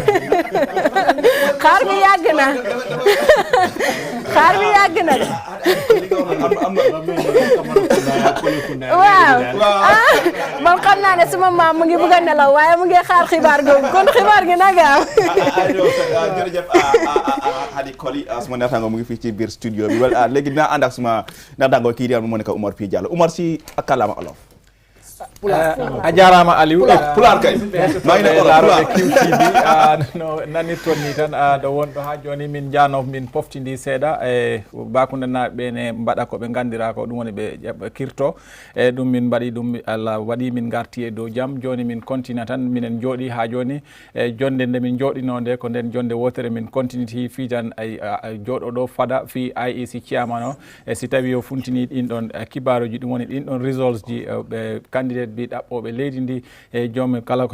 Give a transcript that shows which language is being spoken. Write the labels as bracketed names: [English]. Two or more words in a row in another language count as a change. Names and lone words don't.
[Wolof] xaar bi yàgg na xaar bi yàgg na waaw moom xam naa ne suma maam mu ngi bëgg a nelaw waaye mu ngi xaar xibaar googu kon xibaar gi na gaaw jërëjëf Hadi Koli suma naataango mu ngi fii ci biir studio bi wala léegi dinaa ànd ak suma naataango kii di am Monica Umar P Jallow Umar si ak kàllaama olof [Fula] a jarama Aliou pular kay laaroɓe QTV no nanirton ni tan ɗo wonɗo ha joni min janof min poftidi seeɗa e bakude naɓe ne mbaɗa koɓe gandira ko ɗum woni ɓe ƴeɓa kirto e ɗum min mbaɗi ɗum Allah waɗi min garti e dow jaam joni min continue tan minen jooɗi ha joni e jonde nde min jooɗinode ko nden jonde wotere min continuiti fi tan jooɗoɗo fada fi IEC chairman o e si tawi o funtini ɗin ɗon kibaruji ɗum woni ɗin ɗon results ji ɓe candidate bi ɗaɓɓoɓe leydi ndi e joom